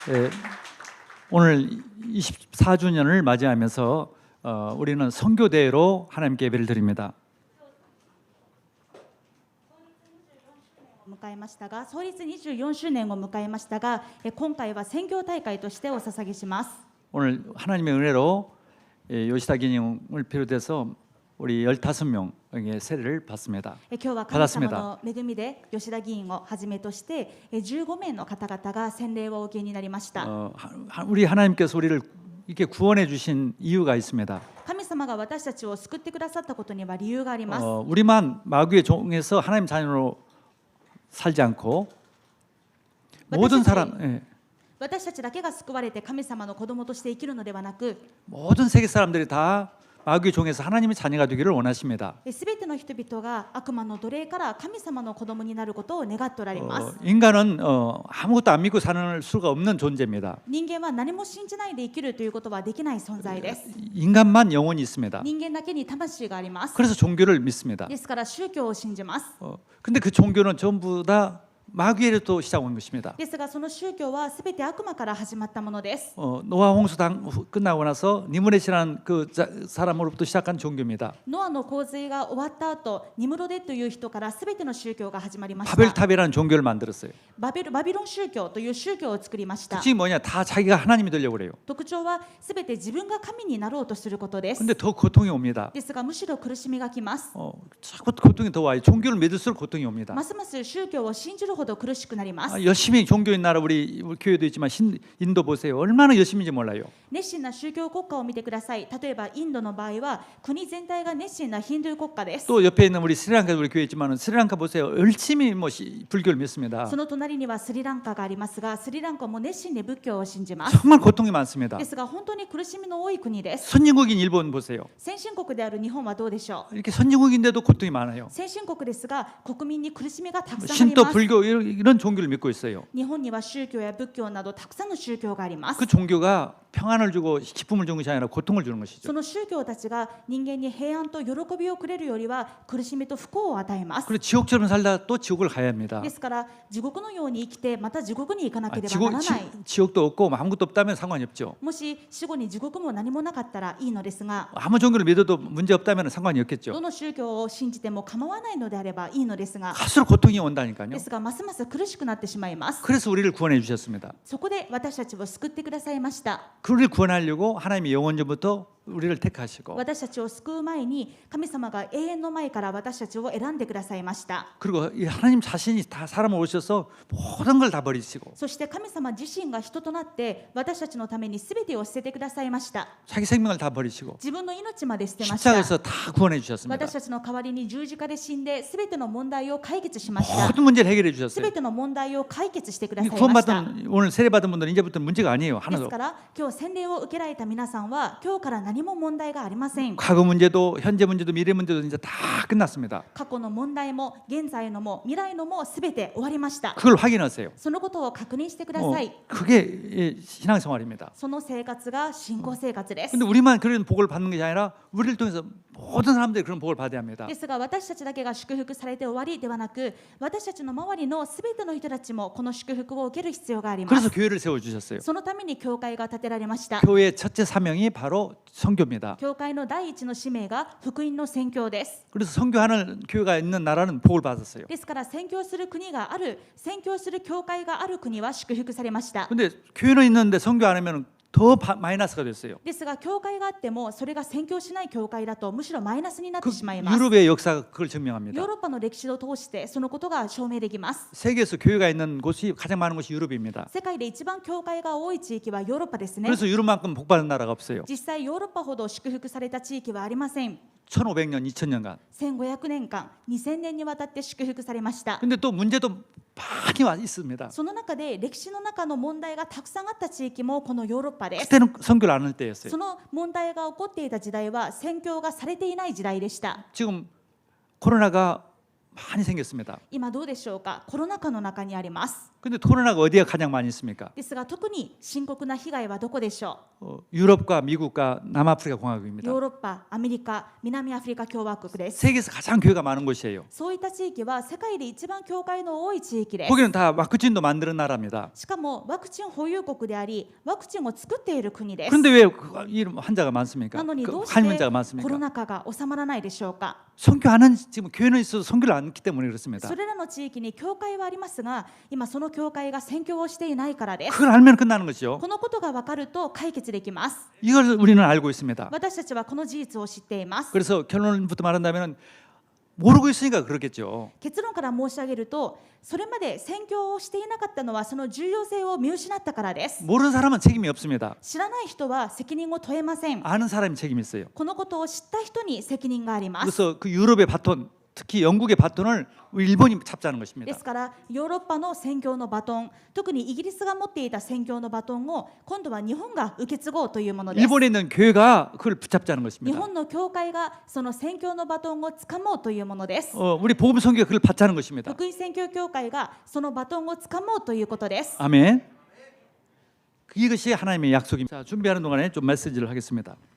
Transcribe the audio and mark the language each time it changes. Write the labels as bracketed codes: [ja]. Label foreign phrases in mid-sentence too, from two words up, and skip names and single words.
[ko] 예, 오늘 24주년을 맞이하면서 우리는 선교대회로 하나님께 예배를 드립니다. [ja] 迎えましたが、創立24周年を迎えましたが、今回は宣教大会としてお捧げします。 [ko] 오늘 하나님의 은혜로 요시다 기님을 비롯해서 우리 15명의 세례를 받습니다. [ja] 今日は神様の恵みで吉田議員をはじめとして15名の方々が洗礼をお受けになりました。 [ko] 우리 하나님께서 우리를 이렇게 구원해 주신 이유가 있습니다. [ja] 神様が私たちを救ってくださったことには理由があります。 [ko] 우리만 마귀의 종에서 하나님 자녀로 살지 않고 모든 사람, [ja] 私たちだけが救われて神様の子供として生きるのではなく、 [ko] 모든 세계 사람들이 다 마귀의 종에서 하나님의 자녀가 되기를 원하십니다. [ja] すべての人々が悪魔の奴隷から神様の子供になることを願っておられます。 [ko] 인간은 아무것도 안 믿고 사는 수가 없는 존재입니다. [ja] 人間は何も信じないで生きるということはできない存在です。 [ko] 인간만 영혼이 있습니다. [ja] 人間だけに魂があります。 [ko] 그래서 종교를 믿습니다. [ja] ですから宗教を信じます。 [ko] 근데 그 종교는 전부 다 마귀에서 시작한 것입니다. [ja] ですがその宗教はすべて悪魔から始まったものです。 [ko] 노아 홍수 끝나고 나서 니무렛이라는 그 사람으로부터 시작한 종교입니다. [ja] ノアの洪水が終わった後、ニムロデという人からすべての宗教が始まりました。 [ko] 바벨탑이라는 종교를 만들었어요. [ja] バビロン宗教という宗教を作りました。 [ko] 특징이 뭐냐? 다 자기가 하나님이 되려고 그래요. [ja] 特徴はすべて自分が神になろうとすることです。 [ko] 근데 더 고통이 옵니다. [ja] ですがむしろ苦しみがきます。 [ko] 자꾸 고통이 더 와요. 종교를 믿을수록 고통이 옵니다. [ja] ますます宗教を信じるほど苦しくなります。 [ko] 열심히 종교인 나라 우리 교회도 있지만 인도 보세요. 얼마나 열심인지 몰라요. [ja] 熱心な宗教国家を見てください。例えばインドの場合は国全体が熱心なヒンドゥー国家です。 [ko] 또 옆에 있는 우리 스리랑카 우리 교회 있지만 스리랑카 보세요. 열심히 불교를 믿습니다. [ja] その隣にはスリランカがありますが、スリランカも熱心に仏教を信じます。 [ko] 정말 고통이 많습니다. [ja] ですが本当に苦しみの多い国です。 [ko] 선진국인 일본 보세요. [ja] 先進国である日本はどうでしょう。 [ko] 이렇게 선진국인데도 고통이 많아요. [ja] 先進国ですが国民に苦しみがたくさんあり [ko] 신도 [ja] ます。 [ko] 불교 이런 종교를 믿고 있어요. [ja] 日本には宗教や仏教などたくさんの宗教があります。 [ko] 그 종교가 평안을 주고 기쁨을 주는 것이 아니라 고통을 주는 것이죠. [ja] その宗教たちが人間に平安と喜びをくれるよりは苦しみと不幸を与えます。 [ko] 그리고 지옥처럼 살다 또 지옥을 가야 합니다. [ja] ですから地獄のように生きてまた地獄に行かなければならない。 [ko] 지옥도 없고 아무것도 없다면 상관이 없죠. [ja] もし死後に地獄も何もなかったらいいのですが、 [ko] 아무 종교를 믿어도 문제 없다면 상관이 없겠죠. [ja] どの宗教を信じても構わないのであればいいのですが、 [ko] 갈수록 고통이 온다니까요. [ja] ですがますます苦しくなってしまいます。 [ko] 그래서 우리를 구원해 주셨습니다. [ja] そこで私たちを救ってくださいました。 [ko] 그를 구원하려고 하나님이 영원전부터 우리를 택하시고 [ja] 私たちを救う前に神様が永遠の前から私たちを選んでくださいました。 [ko] 그리고 이 하나님 자신이 다 사람을 오셔서 모든 걸 다 버리시고 [ja] そして神様自身が人となって私たちのために全てを捨ててくださいました。 [ko] 자기 생명을 다 버리시고 [ja] 自分の命まで捨てました。 [ko] 십자가에서 다 구원해 주셨습니다. [ja] 私たちの代わりに十字架で死んで全ての問題を解決しました。 [ko] 모든 문제를 해결해 주셨어요. [ja] 全ての問題を解決してくださいました。 [ko] 구원받은 오늘 세례받은 분들은 이제부터 문제가 아니에요. [ja] です [ko] 하나도. [ja] から今日洗礼を受けられた皆さんは今日から何も問題がありません。 [ko] 과거 문제도 현재 문제도 미래 문제도 이제 다 끝났습니다. [ja] 過去の問題も現在のも未来のも全て終わりました。 [ko] 그걸 확인하세요. [ja] そのことを確認してください。 [ko] 그게 신앙생활입니다. [ja] その生活が信仰生活です。 [ko] 근데 우리만 그런 복을 받는 것이 아니라 우리를 통해서 모든 사람들이 그런 복을 받아야 합니다. [ja] ですが私たちだけが祝福されて終わりではなく、私たちの周りの全ての人たちもこの祝福を受ける必要があります。 [ko] 그래서 교회를 세워 주셨어요. [ja] そのために教会が建てられました。 [ko] 교회의 첫째 사명이 바로 선교입니다. [ja] 教会の第一の使命が福音の宣教です。 [ko] 그래서 선교하는 교회가 있는 나라는 복을 받았어요. [ja] ですから宣教する国がある、宣教する教会がある国は祝福されました。 [ko] 근데 교회는 있는데 선교 안 하면 더 마이너스가 됐어요. [ja] ですが教会があってもそれが宣教しない教会だとむしろマイナスになってしまいます。 [ko] 유럽의 역사가 그걸 [ja] ヨ [ko] 증명합니다. [ja] ーロッパの歴史を通してそのことが証明できます。 [ko] 세계에서 교회가 있는 곳이 가장 많은 곳이 유럽입니다. [ja] 世界で一番教会が多い地域はヨーロッパですね。 [ko] 그래서 유럽만큼 복받은 나라가 없어요. [ja] 実際ヨーロッパほど祝福された地域はありません。 [ko] 1500년, 2000년간. [ja] 1500 年間、2000年にわたって祝福されました。 [ko] 근데 또 문제도 많이 와 있습니다. [ja] その中で歴史の中の問題がたくさんあった地域もこのヨーロッパです。 [ko] 그때는 선교를 안 할 때였어요. [ja] その問題が起こっていた時代は宣教がされていない時代でした。 [ko] 지금 코로나가 많이 생겼습니다. [ja] 今どうでしょうか。コロナ禍の中にあります。 [ko] 근데 코로나가 어디가 가장 많이 있습니까? [ja] ですが特に深刻な被害はどこでしょ [ko] 유럽과 미국과 남아프리카 [ja] う。 [ko] 공화국입니다. [ja] ヨーロッパ、アメリカ、南アフリカ共和国です。 [ko] 세계에서 가장 교회가 많은 곳이에요. [ja] そういった地域は世界で一番教会の多い地域です。 [ko] 거기는 다 와크진도 만드는 나라입니다. [ja] しかもワクチン保有国であり、ワクチンを作っている国です。 [ko] 그런데 왜 이런 환자가 많습니까? [ja] なのにどうし [ko] 환문자가 [ja] て [ko] 많습니까? [ja] コロナ禍が収まらないでしょうか。 [ko] 선교 안 하는 지금 교회는 있어도 선교를 안 했기 때문에 그렇습니다. [ja] それらの地域に教会はありますが、今その教会が宣教をしていないからです。 [ko] 그걸 알면 끝나는 것이죠. [ja] このことが分かると解決できます。 [ko] 이걸 우리는 알고 있습니다. [ja] 私たちはこの事実を知っています。 [ko] 그래서 결론부터 말한다면 모르고 있으니까 그렇겠죠. [ja] 結論から申し上げると、それまで宣教をしていなかったのはその重要性を見失ったからです。 [ko] 모르는 사람은 책임이 없습니다. [ja] 知らない人は責任を問えません。 [ko] 아는 사람이 책임이 있어요. [ja] このことを知った人に責任があります。 [ko] 그래서 그 유럽의 바톤, 특히 영국의 바톤을 일본이 잡자는 [ja] で [ko] 것입니다. [ja] すからヨーロッパの宣教のバトン、特にイギリスが持っていた宣教のバトンを今度は日本が受け継ごうというものです。 [ko] 일본에 있는 교회가 그걸 붙잡자는 [ja] 日 [ko] 것입니다. [ja] 本の教会がその宣教のバトンをつかもうというものです。 [ko] 우리 복음 선교가 그걸 받자는 것입니다. [ja] 福音宣教協会がそのバトンをつかもうということです。 [ko] 아멘. 이것이 하나님의 약속입니다. 자, 준비하는 동안에 좀 메시지를 하겠습니다.